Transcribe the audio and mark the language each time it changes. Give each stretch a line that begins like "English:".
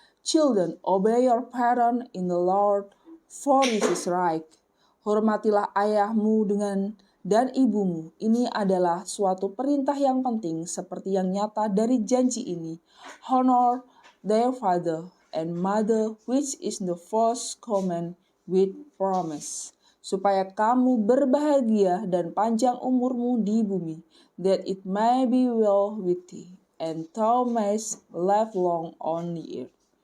English: Children, obey your parents in the Lord, for this is right.
Indonesian: Hormatilah ayahmu dan ibumu. Ini adalah suatu perintah yang penting, seperti yang nyata dari janji ini.
English: Honor their father and mother, which is the first command with promise,
Indonesian: supaya kamu berbahagia dan panjang umurmu di bumi,
English: that it may be well with thee, and thou mayst live long on the earth.